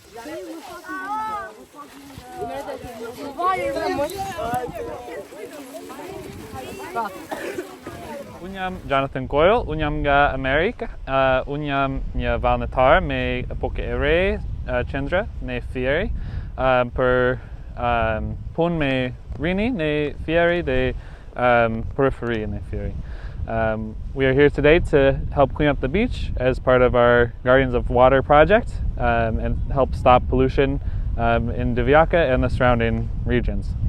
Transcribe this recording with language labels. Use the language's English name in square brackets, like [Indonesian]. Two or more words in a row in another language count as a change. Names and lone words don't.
[Albanian] Unë jam Jonathan Coyle, unë jam nga Amerikë, unë jam një vullnetar me Epoke e Re qendra në Fieri për punë me rini në Fieri dhe [English] periphery in Fieri. We are here today to help clean up the beach as part of our Guardians of Water project and help stop pollution in Divjaka and the surrounding regions.